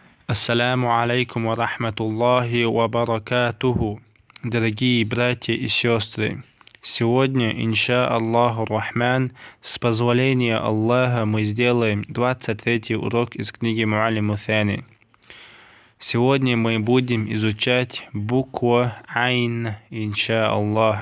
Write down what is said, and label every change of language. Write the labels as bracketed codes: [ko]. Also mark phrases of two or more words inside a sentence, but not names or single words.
[ar] السلام عليكم ورحمة الله وبركاته. [ru] Дорогие братья и сестры, сегодня, [ar] إن شاء الله الرحمن, [ru] с позволения Аллаха мы сделаем 23-й урок из книги Муаллим сани. Сегодня мы будем изучать букву Айн, [ar] إن شاء الله.